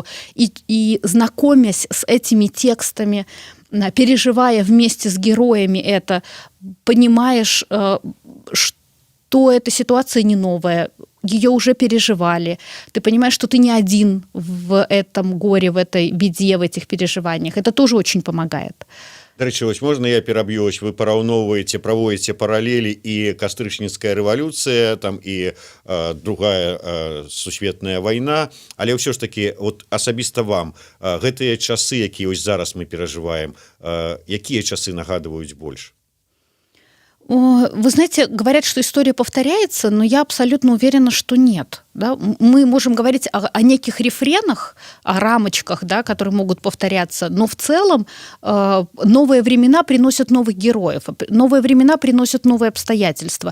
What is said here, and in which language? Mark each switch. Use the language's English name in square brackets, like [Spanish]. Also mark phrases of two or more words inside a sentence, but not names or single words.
[Russian] И знакомясь с этими текстами, переживая вместе с героями это, понимаешь, что эта ситуация не новая, ее уже переживали. Ты понимаешь, что ты не один в этом горе, в этой беде, в этих переживаниях. Это тоже очень помогает. [Belarusian] Дарэчы, вось можна я пераб'ю, вось вы параўноўваеце, праводзіце паралелі і кастрычніцкая рэвалюцыя там і другая сусветная вайна, але ўсё ж таки вот асабіста вам гэтыя часы, якія вось зараз мы перажываем, якія часы нагадваюць больш? [Russian] Вы знаете, говорят, что история повторяется, но я абсолютно уверена, что нет. Да? Мы можем говорить о неких рефренах, о рамочках, да, которые могут повторяться, но в целом новые времена приносят новых героев, новые времена приносят новые обстоятельства.